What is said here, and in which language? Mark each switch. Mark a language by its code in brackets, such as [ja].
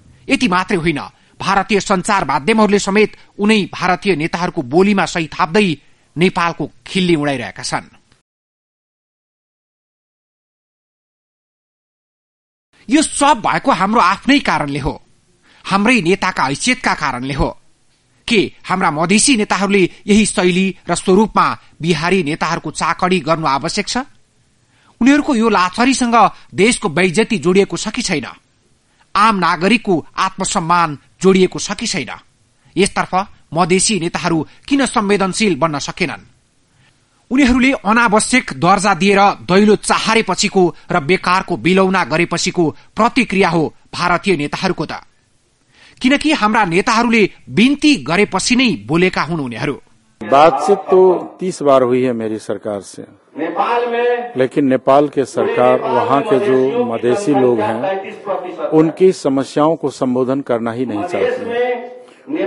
[ne] यति मात्रै होइन, भारतीय संचार माध्यमहरूले समेत उनै भारतीय नेताहरूको बोलीमा सही थाप्दै नेपालको खिल्ली उडाइरहेका छन्। यो सब भएको हाम्रो आफ्नै कारणले हो। हाम्रै नेताका हैसियतका कारणले हो? के हाम्रा मधेसी नेताहरूले यही शैली र स्वरूपमा बिहारी नेताहरूको चाकडी गर्नु आवश्यक छ? उनीहरूको यो लाचारीसँग देशको बेइज्जती जोडिएको छ कि छैन? आम नागरिकको आत्मसम्मान जोडिएको छ कि छैन? यसतर्फ मधेसी नेताहरू किन संवेदनशील बन्न सकेनन्? उनीहरूले अनावश्यक दर्जा दिएर दैलो चाहारेपछिको र बेकारको बिलौना गरेपछिको प्रतिक्रिया हो भारतीय नेताहरूको त। किनकि हाम्रा नेताहरूले बिन्ती गरेपछि नै बोलेका हुन् उनीहरू। [hi] बातचीत तो 30 बार हुई है मेरी सरकार से, लेकिन नेपाल के सरकार वहाँ के जो मधेसी लोग हैं उनकी समस्याओं को संबोधन करना ही नहीं चाहती।